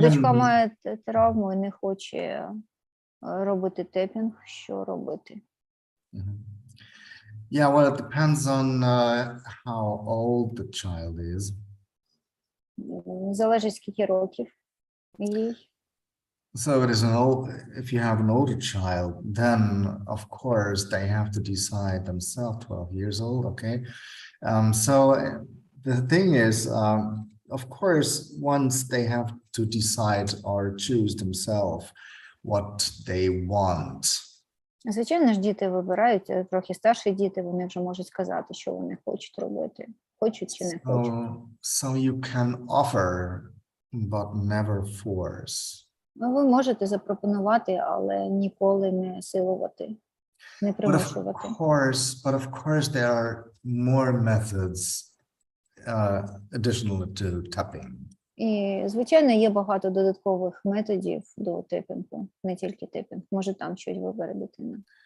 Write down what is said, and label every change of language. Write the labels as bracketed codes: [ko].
[uk] дочка має травму і не хоче робити тепінг. Що робити? [en] Yeah, well, it depends on how old the child is. [uk] Залежить, скільки років їй. [en] So if you have an older child, then of course they have to decide themselves, 12 years old, okay? So the thing is, of course, once they have to decide or choose themselves what they want. [uk] Звичайно ж, діти вибирають, трохи старші діти, вони вже можуть сказати, що вони хочуть робити. Хочуть чи не хочуть. [en] So you can offer, but never force. [uk] Ну, ви можете запропонувати, але ніколи не силувати, не примушувати. [en] But of course, there are more methods additional to tapping. [uk] І, звичайно, є багато додаткових методів до тепінгу, не тільки тепінг. Може, там щось вибере дитина.